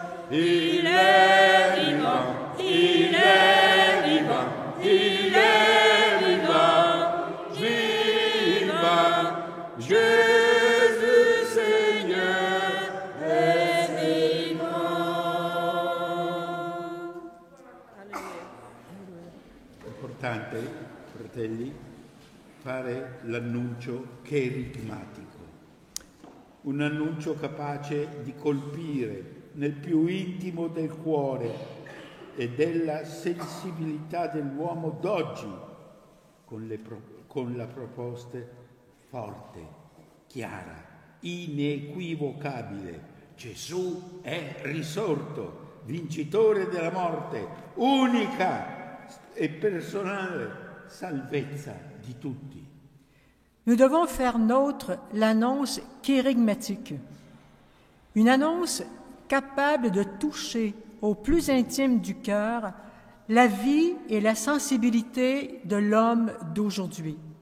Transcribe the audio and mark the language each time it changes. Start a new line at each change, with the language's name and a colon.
French: Il est vivant, il est vivant, il est vivant, vivant. Jésus Seigneur est vivant.
Italian: È importante, fratelli, fare l'annuncio cherigmatico, un annuncio capace di colpire nel più intimo del cuore e della sensibilità dell'uomo d'oggi con la proposta forte, chiara, inequivocabile. Gesù è risorto, vincitore della morte, unica
French: et personnelle
Italian: salvezza di tutti.
French: Nous devons faire nôtre l'annonce kérigmatique, une annonce capable de toucher au plus intime du cœur la vie et la sensibilité de l'homme d'aujourd'hui.